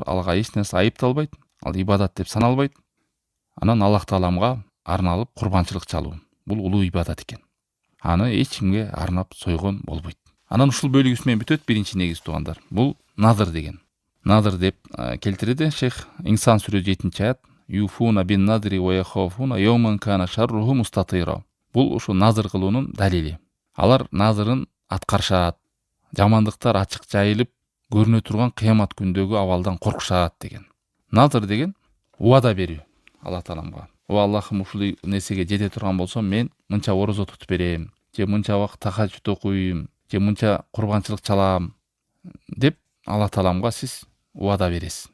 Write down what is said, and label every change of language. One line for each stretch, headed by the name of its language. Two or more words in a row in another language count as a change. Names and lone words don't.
Kyrgyz: Алга эч нерсе айыпталбайт. Ал ибадат деп саналбайт. Анан Аллах Тааламга арналып курбанчылык чалуу. Бул улуу ибадат экен. Аны эч кимге арнап сойгон болбойт. Анан ушул бөлүгүбүз менен бүтөт биринчи негиз туугандар. Бул назыр деген. Назыр деп келтирди шейх. Инсан сүрө 7-аят.
Arabic: يوفون بالنذر ويخافون يوما كان شره مستطيرا.
Kyrgyz: Бул ушу назыр кылуунун далили. Алар назырын аткарышат. Жамандыктар ачык жайылып көрүнө турган кыямат күндөгү абалдан коркушат деген. Назыр деген убада берүү Аллах Тааламга. О Аллахым, ушул нерсеге жете турган болсом, мен мынча орозо тутуп берем, же мынча убакыт тахажжуд окуйм, же мынча курбанчылык чалам деп Аллах Тааламга сиз убада бересиз.